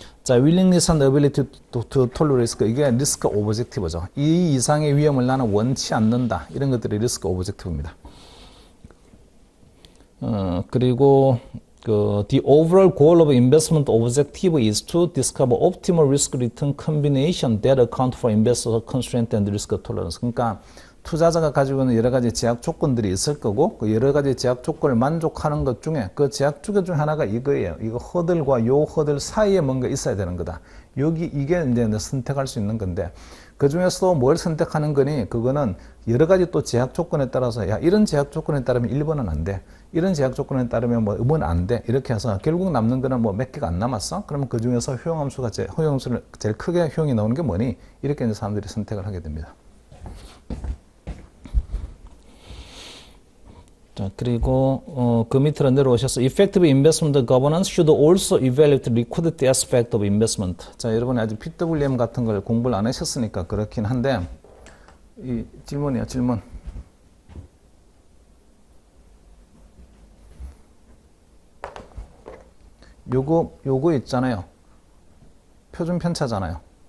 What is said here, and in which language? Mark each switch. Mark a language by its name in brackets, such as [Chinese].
[English] 자, willingness and ability to tolerate risk. [Korean] 이게 리스크 오브젝티브죠. 이 이상의 위험을 나는 원치 않는다. 이런 것들이 리스크 오브젝티브입니다. [English] 그리고 the overall goal of investment objective is to discover optimal risk return combination that account for investor constraint and risk tolerance. [Korean] 그러니까 투자자가 가지고 있는 여러 가지 제약 조건들이 있을 거고 그 여러 가지 제약 조건을 만족하는 것 중에 그 제약 중 하나가 이거예요. 이거 허들과 요 허들 사이에 뭔가 있어야 되는 거다. 이게 이제 선택할 수 있는 건데 그 중에서도 뭘 선택하는 거니 그거는 여러 가지 또 제약 조건에 따라서 야 이런 제약 조건에 따르면 1번은 안 돼. 이런 제약 조건에 따르면 뭐 5번 안 돼. 이렇게 해서 결국 남는 거는 뭐 몇 개가 안 남았어. 그러면 그 중에서 허용함수를 제일 크게 효용이 나오는 게 뭐니? 이렇게 이제 사람들이 선택을 하게 됩니다. 자, 그리고 그 밑으로 내려오셔서 [English] effective investment governance should also evaluate liquidity aspect of investment. [Korean] 자, 여러분이 아직 PWM 같은 걸 공부를 안 하셨으니까 그렇긴 한데 이 질문이야, 질문. 요거 있잖아요. 표준 편차잖아요.